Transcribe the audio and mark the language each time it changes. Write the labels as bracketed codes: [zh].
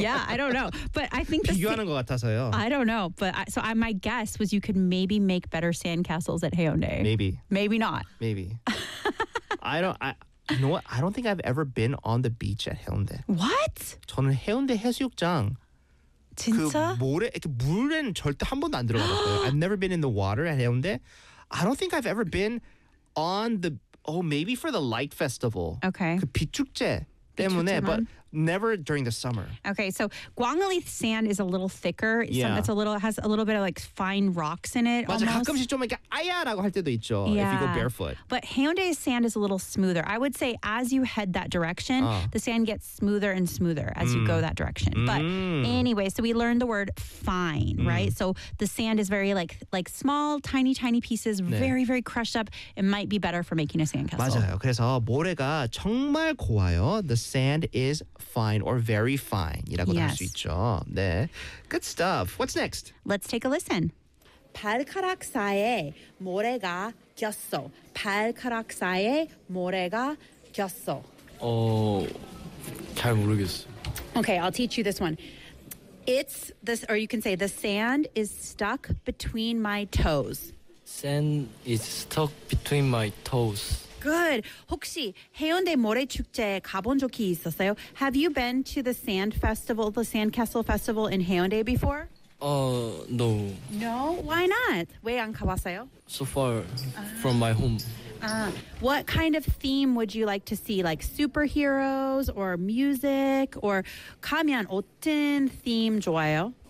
[en] Yeah, I don't know. But I think I don't know. But So my guess was you could maybe make better sandcastles at Haeundae. Maybe. Maybe not. Maybe. You know what? I don't think I've ever been on the beach at Haeundae. What? [ko] 저는 해운대 해수욕장. 진짜? 그 모래, 그 물은 절대 한 번도 안 들어갔어요. [en] I've never been in the water at Haeundae. I don't think I've ever been on the... Oh, maybe for the light festival. Okay. [ko] 그 비축제 때문에, [en] but never during the summer. Okay, so Gwangalli sand is a little thicker. Yeah. It's a little, has a little bit of like fine rocks in it. [ko] 맞아, 가끔씩 좀 이렇게 아야라고 할 때도 있죠. [en] Yeah. If you go barefoot. But Haeundae's sand is a little smoother. I would say as you head that direction, the sand gets smoother and smoother as you go that direction. But anyway, so we learned the word fine, right? So the sand is very like small, tiny, tiny pieces, 네. Very, very crushed up. It might be better for making a sandcastle. [ko] 맞아요. 그래서 모래가 정말 고와요. [en] The sand is fine or very fine. [ko] 이라고 [en] yes. [ko] 할 수 있죠. 네. [en] Good stuff. What's next? Let's take a listen. [ko] 발가락 사이에 모래가 꼈어. 발가락 사이에 모래가 꼈어. 잘 모르겠어. [en] Okay, I'll teach you this one. It's this, or you can say, the sand is stuck between my toes. Sand is stuck between my toes. Good. [ko] 혹시 해운대 모래축제 가본 적이 있었어요? [en] Have you been to the sand festival, the sandcastle festival in Haeundae before? No. No? Why not? [ko] 왜 안 가봤어요? [en] So far from my home. What kind of theme would you like to see? Like superheroes or music? Or [ko] 가면 어떤 [en] theme 좋아요?